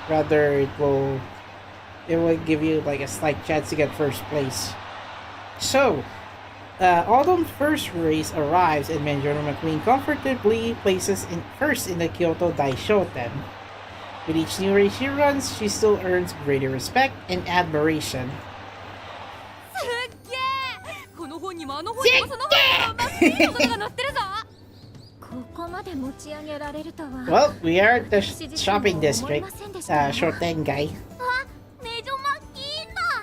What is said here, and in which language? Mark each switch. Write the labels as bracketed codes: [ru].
[en] Rather, it will give you like a slight chance to get first place. So, Autumn's first race arrives and Mejiro McQueen comfortably places in first in the Kyoto Daishoten. With each new race she runs, she still earns greater respect and admiration. [ja] すっげー、この本にもあの本にもその本にもマックイーンのことが載ってるぞ。ここまで持ち上げられるとは。 [en] Well, we are at the shopping district. [ja] Shotengai. あ、メジョマッキーンだ。